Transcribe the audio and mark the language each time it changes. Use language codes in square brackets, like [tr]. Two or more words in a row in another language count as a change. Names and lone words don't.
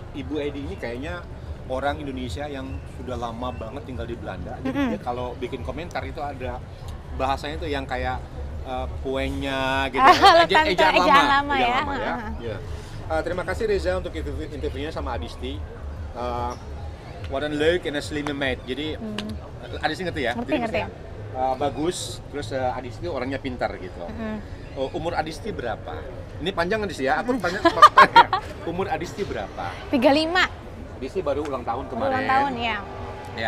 [id] Ibu Hedi ini kayaknya orang Indonesia yang sudah lama banget tinggal di Belanda. Jadi dia kalau bikin komentar itu ada bahasanya tuh yang kayak kuenya gitu. Ejaan lama ya. Terima kasih Reza untuk interviewnya sama Adisti. [nl] Wat een leuk en een slimme meid. [id] Jadi Adisti ngerti ya? Ngerti. Bagus, terus Adisti orangnya pintar gitu. Umur Adisti berapa? Ini panjang Adisti ya, aku tanya. Umur Adisti berapa? 35. Adisti baru ulang tahun kemarin. Ulang tahun ya. Ya.